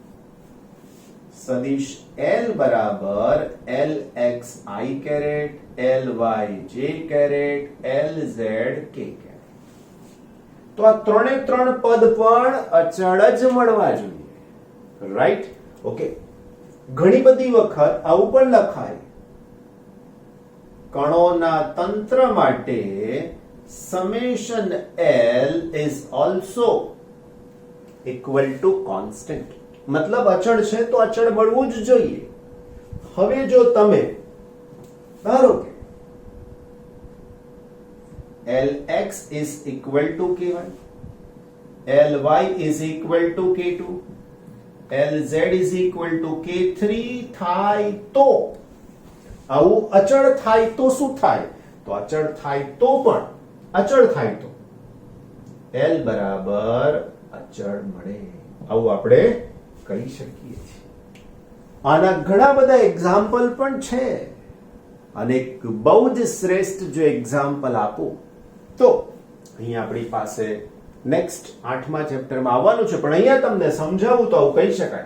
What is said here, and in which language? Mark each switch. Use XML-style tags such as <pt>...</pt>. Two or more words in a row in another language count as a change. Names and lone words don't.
<gu>સદિશ L બરાબર Lxi કેરેટ, Lyj કેરેટ, Lz k કેરેટ. તો આ 3 પદ પણ અચળ જ મળવા જોઈએ. રાઈટ? ઓકે. ઘણી બધી વખત આવું પણ લખાય, કણોના તંત્ર માટે</gu> <en>summation L is also equal to constant.</en> <gu>મતલબ અચળ છે તો અચળ મળવું જ જોઈએ. હવે જો તમે ધારો કે</gu> <en>Lx is equal to k1, Ly is equal to k2, Lz is equal to k3</en> <gu>થાય તો, આવું અચળ થાય તો શું થાય? તો અચળ થાય તો પણ, અચળ થાય તો L બરાબર અચળ મળે. આવું આપણે કહી શકીએ છીએ. આના ઘણા બધા એક્ઝામ્પલ પણ છે, અને બહુ જ શ્રેષ્ઠ જો એક્ઝામ્પલ આપું તો અહીંયા આપણી પાસે નેક્સ્ટ 8મા ચેપ્ટરમાં આવવાનું છે, પણ અહીંયા તમને સમજાવું તો આવું કહી શકાય.</gu>